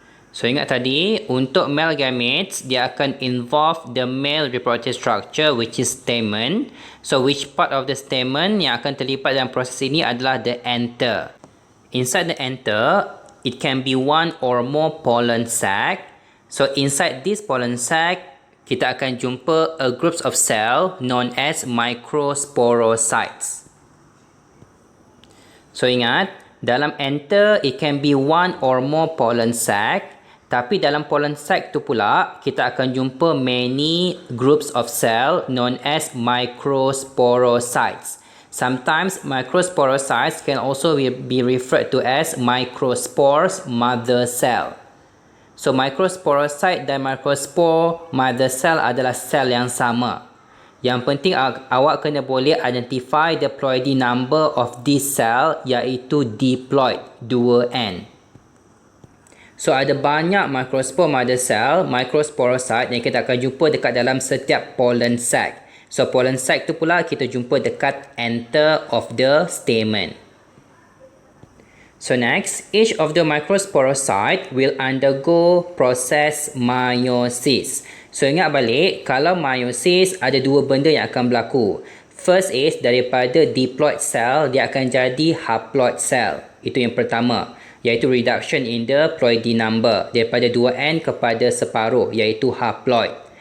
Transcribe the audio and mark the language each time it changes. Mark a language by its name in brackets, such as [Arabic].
[English] So [Malay] ingat tadi, untuk [English] male gametes, [Malay] dia akan [English] involve the male reproductive structure which is stamen. So which part of the stamen [Malay] yang akan terlibat dalam proses ini adalah [English] the anther. Inside the anther, it can be one or more pollen sac. So inside this pollen sac, [Malay] kita akan jumpa [English] a groups of cell known as microsporocytes. So [Malay] ingat, dalam [English] anther it can be one or more pollen sac, [Malay] tapi dalam [English] pollen sac [Malay] tu pula kita akan jumpa [English] many groups of cell known as microsporocytes. Sometimes microsporocytes can also be referred to as microspores mother cell. [Malay] So, microsporocyte dan microspore mother cell adalah sel yang sama. Yang penting awak kena boleh [English] identify the ploidy number of this cell, [Malay] iaitu [English] diploid, 2N. [Malay] So, ada banyak microspore mother cell, microsporocyte yang kita akan jumpa dekat dalam setiap pollen sac. So, pollen sac tu pula kita jumpa dekat [English] anther of the stamen. So next, each of the microsporocyte will undergo process meiosis. [Malay] So ingat balik, kalau meiosis ada 2 benda yang akan berlaku. [English] First is [Malay] daripada [English] diploid cell, [Malay] dia akan jadi [English] haploid cell. [Malay] Itu yang pertama, iaitu [English] reduction in the ploidy number [Malay] daripada 2N kepada separuh, iaitu haploid.